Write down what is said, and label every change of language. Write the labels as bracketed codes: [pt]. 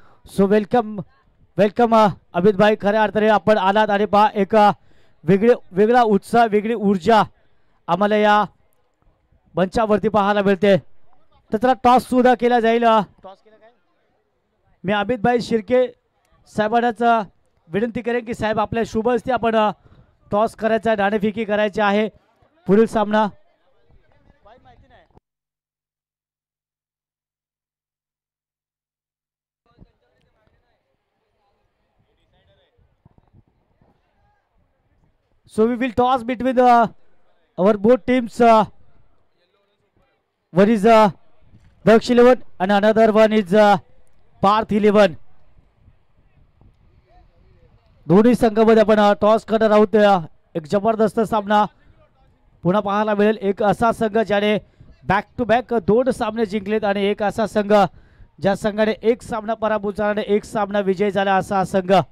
[mr] So welcome welcome Amitbhai. खऱ्या अर्थाने आपण आलात आणि पहा एक वेगळा उत्साह, वेगळी ऊर्जा आम्हाला या मंचावरती पाहायला मिळते. तर चला टॉस सुद्धा केला जाईल. मी अमितभाई शिर्के साहेबांनाच विनंती करेन की साहेब आपल्या शुभ हस्ते आपण टॉस करायचा, नाणेफेकी करायची आहे. पुढील सामना [en] so we will toss between our both teams. One is Daksh 11 and another one is Parth 11. [mr] दोन्ही संघामध्ये आपण टॉस करणार आहोत. एक जबरदस्त सामना पुन्हा पाहायला मिळेल. एक असा संघ ज्याने बॅक टू बॅक 2 सामने जिंकलेत आणि एक असा संघ ज्या संघाने एक सामना पराभूत झाला आणि एक सामना विजयी झाला असा संघ.